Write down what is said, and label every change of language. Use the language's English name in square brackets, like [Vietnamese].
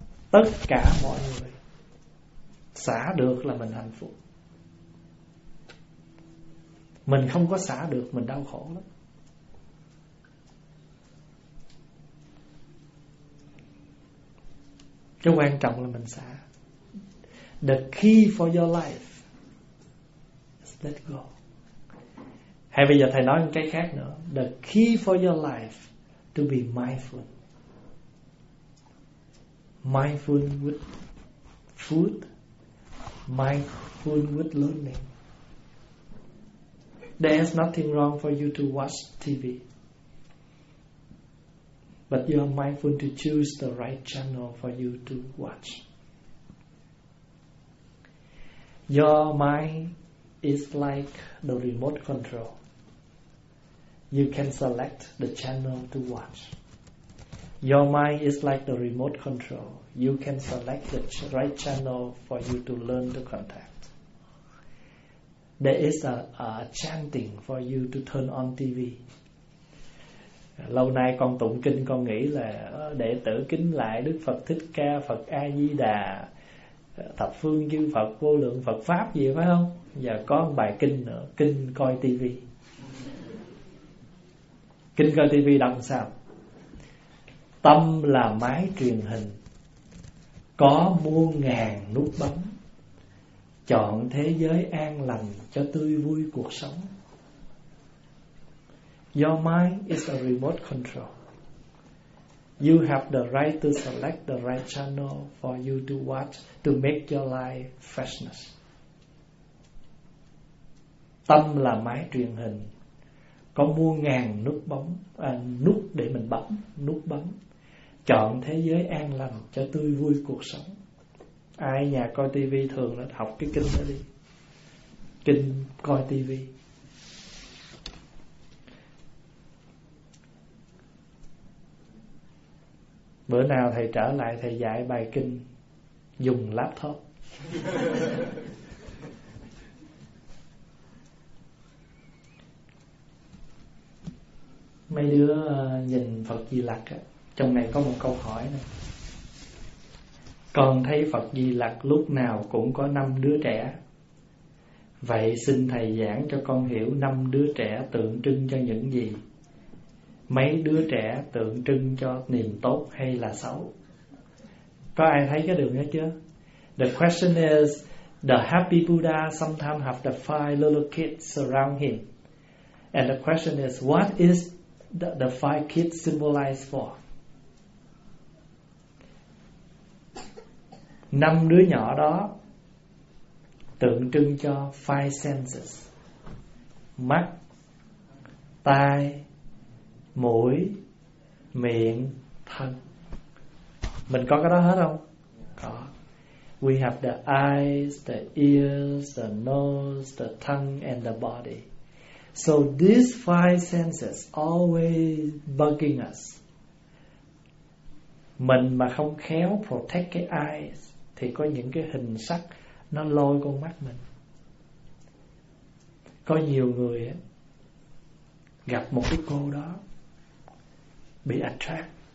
[Vietnamese] Tất cả mọi người xả được là mình hạnh phúc. Mình không có xả được mình đau khổ lắm. Cái quan trọng là mình xả. [English] The key for your life is let go. [Vietnamese] Hay bây giờ thầy nói một cái khác nữa. [English] The key for your life to be mindful. Mindful with food, mindful with learning. There is nothing wrong for you to watch TV, but you are mindful to choose the right channel for you to watch. Your mind is like the remote control. You can select the channel to watch. Your mind is like the remote control. You can select the right channel for you to learn to contact. There is a chanting for you to turn on TV. [Vietnamese] Lâu nay con tụng kinh con nghĩ là đệ tử kính lại Đức Phật Thích Ca, Phật A Di Đà, thập phương chư Phật, vô lượng Phật pháp gì phải không? Giờ có một bài kinh nữa, kinh coi TV. Kinh coi TV đọc sao? Tâm là máy truyền hình, có muôn ngàn nút bấm, chọn thế giới an lành cho tươi vui cuộc sống. [English] Your mind is a remote control. You have the right to select the right channel for you to watch to make your life freshness. [Vietnamese] Tâm là máy truyền hình, có muôn ngàn nút bấm, nút để mình bấm, nút bấm. Chọn thế giới an lành cho tươi vui cuộc sống. Ai nhà coi tivi thường là học cái kinh đó đi. Kinh coi tivi. Bữa nào thầy trở lại thầy dạy bài kinh dùng laptop. Mấy đứa nhìn Phật Di Lặc á, trong này có một câu hỏi này. Con thấy Phật Di Lặc lúc nào cũng có năm đứa trẻ. Vậy xin thầy giảng cho con hiểu năm đứa trẻ tượng trưng cho những gì? Mấy đứa trẻ tượng trưng cho niềm tốt hay là xấu? Có ai thấy cái đường đó chưa? [English] The question is, the happy Buddha sometimes have the five little kids around him. And the question is, what is the five kids symbolized for? [Vietnamese] Năm đứa nhỏ đó tượng trưng cho [English] five senses: [Vietnamese] mắt, tai, mũi, miệng, thân. Mình có cái đó hết không? Có. [English] We have the eyes, the ears, the nose, the tongue, and the body. So these five senses always bugging us. [Vietnamese] Mình mà không khéo [English] protect [Vietnamese] cái [English] eyes [Vietnamese] thì có những cái hình sắc nó lôi con mắt mình. Có nhiều người gặp một cái cô đó bị [English] attract.